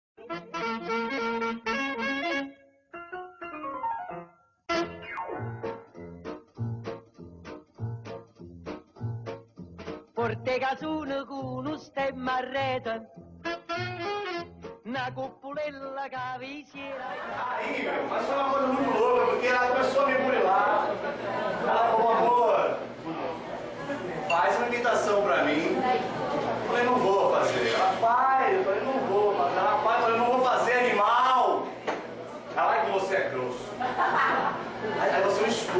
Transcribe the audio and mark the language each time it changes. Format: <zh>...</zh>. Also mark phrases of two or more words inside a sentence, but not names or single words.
<nap>Porte casone con un stemma a rete, na cupulella che vi si era.</nap> <pt>Aí, meu, mas foi uma coisa muito louca, porque ela começou a me burilar. Ela falou, amor, faz uma imitação pra mim. Eu falei, não vou fazer. Ela faz, eu falei, não vou. Mas ela faz, eu falei, não vou fazer, animal. Ai, como você é grosso. Aí você é um estúpido.</pt>